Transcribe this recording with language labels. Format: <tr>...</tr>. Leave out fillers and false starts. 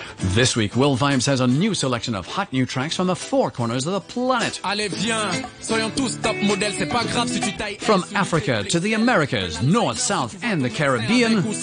<en>This week, Will Vimes has a new selection of hot new tracks from the four corners of the planet.</en> <fr>Allez, viens, soyons tous top modèles, c'est pas grave si tu tailles...</fr> <en>From Africa to the Americas, North, South and the Caribbean.</en>